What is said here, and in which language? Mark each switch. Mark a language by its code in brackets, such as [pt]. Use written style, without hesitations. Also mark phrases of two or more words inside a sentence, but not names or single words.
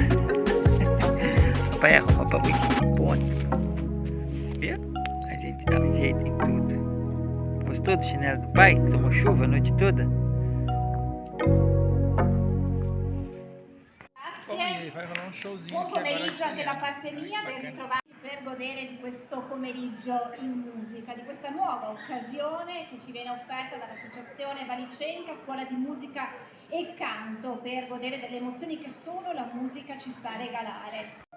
[pt] Papai arruma pra muito ponto. Viu? A gente dá um jeito em tudo. Gostou do chinelo do pai? Tomou chuva a noite toda? Grazie. Vai rolar um showzinho. [it] Buon pomeriggio anche da parte mia, ben ritrovati per godere di questo pomeriggio in musica, di questa nuova occasione che ci viene offerta dall'associazione Valicenca, scuola di musica e canto, per godere delle emozioni che solo la musica ci sa regalare.